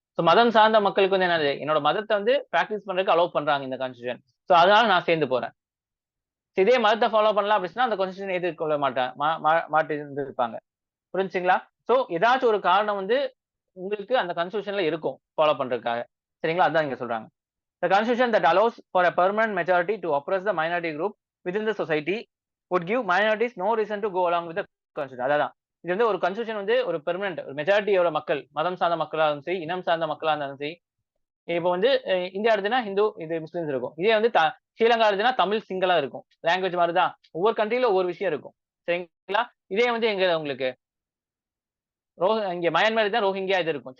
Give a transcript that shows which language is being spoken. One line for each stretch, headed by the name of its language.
Tamil: So மதம் சார்ந்த மக்களுக்கு வந்து என்னது, என்னோட மதத்த வந்து பிராக்டிஸ் பண்றதுக்கு அலோவ் பண்றாங்க இந்த கான்ஸ்டிடியூஷன். சோ அதனால நான் சேர்ந்து போறேன். இதே மதத்த ஃபாலோ பண்ணல அப்படின்னு சொன்னா அந்த கான்ஸ்டிடியூஷன் ஏத்துக்கொள்ள மாட்டேன் மாட்டி இருந்திருப்பாங்க. புரிஞ்சுங்களா? சோ ஏதாச்சும் ஒரு காரணம் வந்து உங்களுக்கு அந்த கான்ஸ்டிடியூஷன்ல இருக்கும் ஃபாலோ பண்றதுக்காக. சரிங்களா? அதான் இங்க சொல்றாங்க.
English: The constitution that allows for a permanent majority to oppress the minority group within the society would give minorities no reason to go along with the constitution.
Tamil: அதான் இது வந்து ஒரு கான்ஸ்டிடியூஷன் வந்து ஒரு பெர்மனன்ட் ஒரு மெஜாரிட்டியோட மக்கள் மதம் சார்ந்த மக்களா இருந்தாலும் சரி, இனம் சார்ந்த மக்களா இருந்தாலும் சரி. இப்போ வந்து இந்தியா எடுத்துன்னா ஹிந்து, இது முஸ்லிம்ஸ் இருக்கும். இதே வந்து ஸ்ரீலங்கா எடுத்துன்னா தமிழ், சிங்களா இருக்கும். லாங்குவேஜ் மாதிரிதான். ஒவ்வொரு கண்ட்ரில ஒவ்வொரு விஷயம் இருக்கும். சரிங்களா? இதே வந்து எங்க உங்களுக்கு இங்க மயன்மார் தான் ரோஹிங்கியா இது இருக்கும்.